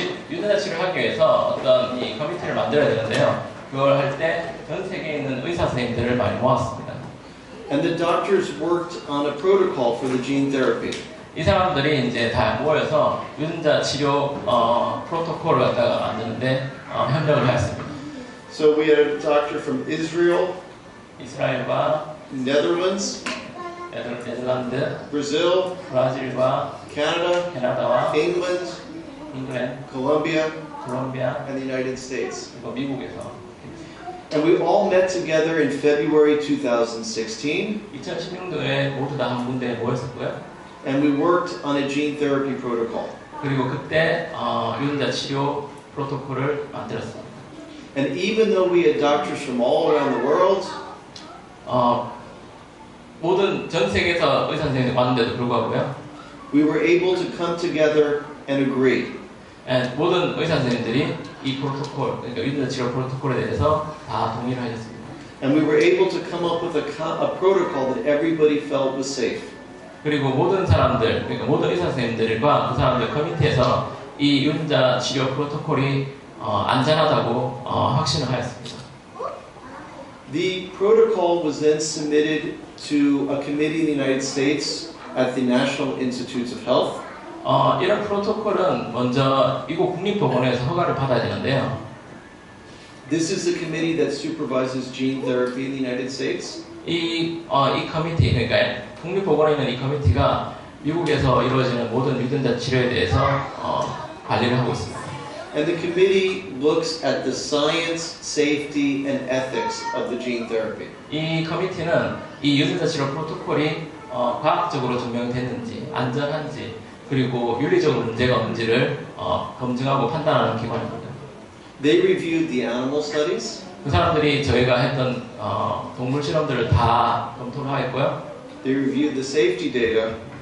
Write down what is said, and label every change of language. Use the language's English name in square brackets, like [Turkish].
[Korean] 유전자 치료를 하기 위해서 어떤 이 커미티를 만들어야 되는데요. 그걸 할 때 전 세계에 있는 의사 선생님들을 많이 모았습니다. [English] And the doctors worked on a protocol for the gene therapy. [Korean] 이 사람들이 이제 다 모여서 유전자 치료 프로토콜을 갖다가 만드는데 협력을 하였습니다. [English] So we had a doctor from Israel, [Korean] 이스라엘과 [English] Netherlands, [Korean] 네덜란드, [English] Brazil, [Korean] 브라질과 [English] Canada, [Korean] 캐나다와 [English] England, [Korean] 잉글랜드, [English] Colombia, [Korean] 콜롬비아, [English] and the United States. [Korean] 그리고 미국에서 [English] And we all met together in February 2016, [Korean] 2016년도에 모두 다 한 군데에 모였었고요. [English] and we worked on a gene therapy protocol. [Korean] 그리고 그때 유전자 치료 프로토콜을 만들었습니다. [English] And even though we had doctors from all around the world, [Korean] 모든 전 세계에서 의사 선생님이 왔는데도 불구하고요. [English] we were able to come together and agree. [Korean] 모든 의사 선생님들이 이 프로토콜, 그러니까 유전자 치료 프로토콜에 대해서 다 동의를 하셨습니다. [English] And we were able to come up with a protocol that everybody felt was safe. [Korean] 그리고 모든 사람들, 그러니까 모든 의사 선생님들과 그 사람들 커뮤니티에서 이 유전자 치료 프로토콜이 안전하다고 확신을 하였습니다. [English] The protocol was then submitted to a committee in the United States at the National Institutes of Health. [Korean] 이런 프로토콜은 먼저 미국 국립보건에서 허가를 받아야 되는데요. [English] This is the committee that supervises gene therapy in the United States. [Korean] 이 커미티, 그러니까 국립보건에 있는 이 커미티가 미국에서 이루어지는 모든 유전자 치료에 대해서 관리를 하고 있습니다. [English] And the committee looks at the science, safety, and ethics of the gene therapy. [Korean] 이 커미티는 이 유전자 치료 프로토콜이 과학적으로 증명됐는지, 안전한지, 그리고 윤리적으로 문제가 없는지를 검증하고 판단하는 기관입니다. [English] They reviewed the animal studies. [Korean] 그 사람들이 저희가 했던 동물 실험들을 다 검토를 하였고요. [English] They reviewed the safety data.